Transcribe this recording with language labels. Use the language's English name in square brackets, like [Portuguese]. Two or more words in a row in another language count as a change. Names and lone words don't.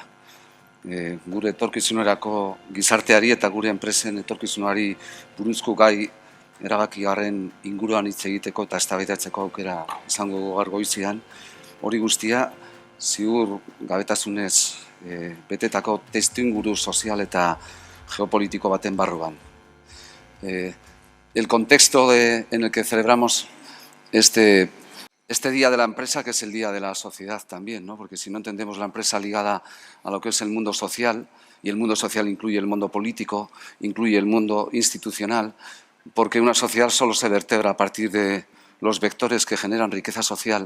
[Basque] Gure etorkizunerako gizarteari eta gure enpresen etorkizunari buruzko gai erabakigarren inguruan hitz egiteko eta eztabaidatzeko aukera izango gaur goizean. Hori guztia ziur gabetasunez betetako testuinguru sozial eta geopolitiko baten barruan. [Spanish] El contexto en el que celebramos este Día de la Empresa, que es el Día de la Sociedad también, ¿no? Porque si no entendemos la empresa ligada a lo que es el mundo social, y el mundo social incluye el mundo político, incluye el mundo institucional, porque una sociedad solo se vertebra a partir de los vectores que generan riqueza social.